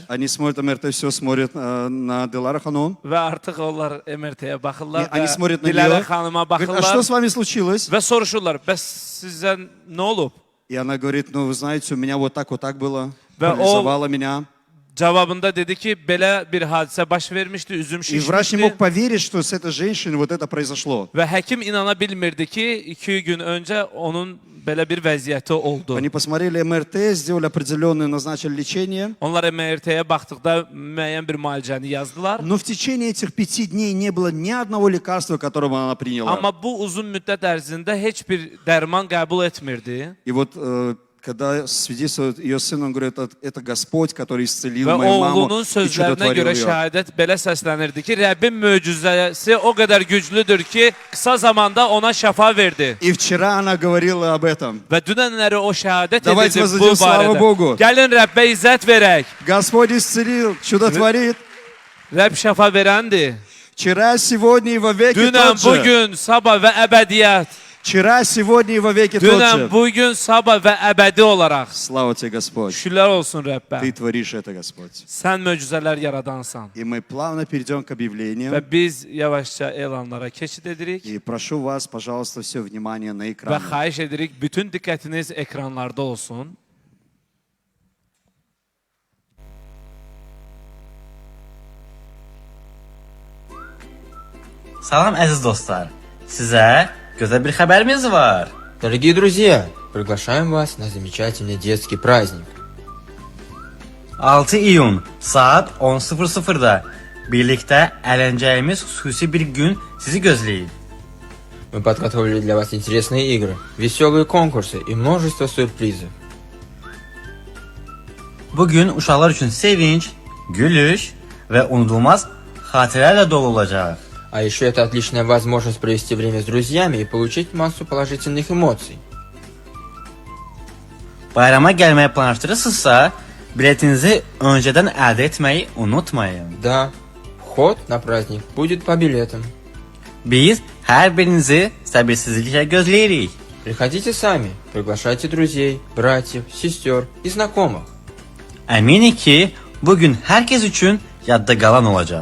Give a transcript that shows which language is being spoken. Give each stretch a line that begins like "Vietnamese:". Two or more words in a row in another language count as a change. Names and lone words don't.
Russian: Они смотрят МРТ, все смотрят на Дилара Ханум.
Azerbaijani: və artıq onlar MRT-yə baxırlar
Russian: Они
Azerbaijani: və
Russian: смотрят на
Azerbaijani: Dilərə
Russian: нее.
Azerbaijani: xanıma
Russian: Говорят, а что
Azerbaijani: baxırlar
Russian: с вами случилось?
Azerbaijani: və soruşurlar, bəs sizə nə olub?
Russian: И она говорит, ну вы знаете, у меня вот так было. Да, Парализовало меня.
Azerbaijani: Cavabında dedi ki, belə bir hadisə baş vermişdi, üzüm
Russian: И врач не
Azerbaijani: şişmişdi
Russian: мог поверить, что с этой женщиной вот это произошло.
Azerbaijani: və həkim inana bilmirdi ki, 2 gün öncə onun belə bir vəziyyəti oldu.
Russian: Они посмотрели МРТ, сделали определенное, назначили лечение.
Azerbaijani: Onlar MRT-yə baxdıqda müəyyən bir müalicəni yazdılar.
Russian: Но в течение этих 5 дней не было ни одного лекарства, которое она приняла.
Azerbaijani: Amma bu uzun müddət ərzində heç bir dərman qəbul etmirdi.
Russian: И вот когда свидетельствует ее сын, он говорит, это Господь, который исцелил
Azerbaijani: Və
Russian: мою маму
Azerbaijani: oğlunun
Russian: и
Azerbaijani: sözlərinə
Russian: чудотворил
Azerbaijani: görə
Russian: ее.
Azerbaijani: şəhadət belə səslənirdi ki, Rəbbin möcüzəsi o qədər güclüdür ki, qısa zamanda ona şəfa verdi.
Russian: И вчера она говорила об этом.
Azerbaijani: Və dünənləri o şəhadət
Russian: Давайте
Azerbaijani: edirdi bu
Russian: воздадим славу Богу.
Azerbaijani: barədə.
Russian: Gəlin Rəbbə izzət verək. Господь исцелил, чудотворит.
Azerbaijani: Rəbb şəfa verəndir.
Russian: Вчера, сегодня и во веки
Azerbaijani: Dünən,
Russian: тот же.
Azerbaijani: bugün, sabah və əbədiyyət.
Russian: Вчера, сегодня и во веки тот
Azerbaijani: Dünən,
Russian: же.
Azerbaijani: bugün, sabah və əbədi olaraq.
Russian: Слава тебе, Господь.
Azerbaijani: Şükürlər olsun
Russian: Ты
Azerbaijani: Rəbbə.
Russian: творишь это, Господь.
Azerbaijani: Sən möcüzələr yaradansan.
Russian: И мы плавно перейдем к
Azerbaijani: Və
Russian: объявлению.
Azerbaijani: biz yavaşca elanlara keçid edirik.
Russian: И прошу вас, пожалуйста, все внимание на
Azerbaijani: Və
Russian: экран.
Azerbaijani: xahiş edirik, bütün diqqətiniz ekranlarda olsun. Salam əziz dostlar. Sizə gözəl bir xəbərimiz var.
Russian: Дорогие друзья, приглашаем вас на замечательный детский праздник.
Azerbaijani: 6 iyun saat 10:00-da birlikdə əyləncəyimiz xüsusi bir gün sizi gözləyir.
Russian: Мы подготовили для вас интересные игры, веселые конкурсы и множество сюрпризов.
Azerbaijani: Bu gün uşaqlar üçün sevinç, gülüş və unudulmaz xatirələrlə dolu olacaq.
Russian: А еще это отличная возможность провести время с друзьями и получить массу положительных эмоций.
Azerbaijani: Bayrama gəlməyi planlaşdırırsınızsa, biletinizi öncədən əldə etməyi unutmayın.
Russian: Да, вход на праздник будет по билетам.
Azerbaijani: Biz hər birinizi səbirsizliklə gözləyirik.
Russian: Приходите сами, приглашайте друзей, братьев, сестер и знакомых.
Azerbaijani: Əminik ki, Bugün
Turkish: herkes için
Azerbaijani: yadda
Turkish: kalan olacak.